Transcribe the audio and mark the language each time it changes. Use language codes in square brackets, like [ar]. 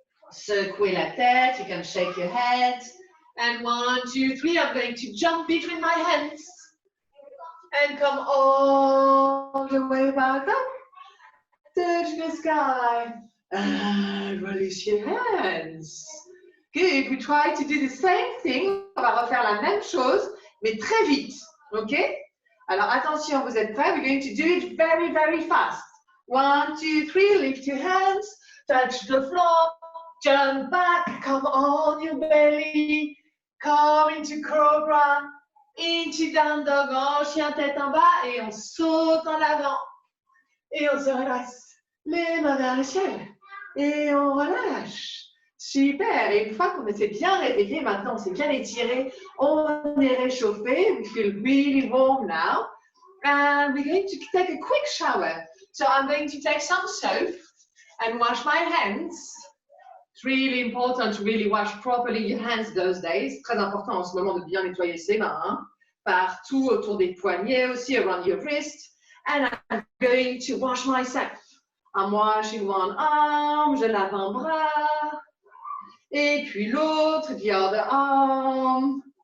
[fr] Secouer la tête, [en] you can shake your head. And 1, 2, 3, I'm going to jump between my hands. And come all the way back up. Touch the sky. And release your hands. Good. We try to do the same thing. [fr] On va refaire la même chose, mais très vite. [en] OK? [fr] Alors, attention, vous êtes prêts? [en] We're going to do it very, very fast. 1, 2, 3. Lift your hands. Touch the floor. Jump back. Come on your belly. Come into cobra. Into down dog. [fr] En chien tête en bas. Et on saute en avant. Et on se relâche. Les mains vers le ciel. Et on relâche. Super. Et une fois qu'on s'est bien réveillé, maintenant on s'est bien étiré, on est réchauffé. [en] We feel really warm now. And we're going to take a quick shower. So I'm going to take some soap and wash my hands. It's really important to really wash properly your hands those days. [fr] Très important en ce moment de bien nettoyer ses mains. Hein? Partout autour des poignets aussi, [en] around your wrist. And I'm going to wash myself. I'm washing one arm, [fr] je lave un bras. Et puis l'autre, [en] the other arm.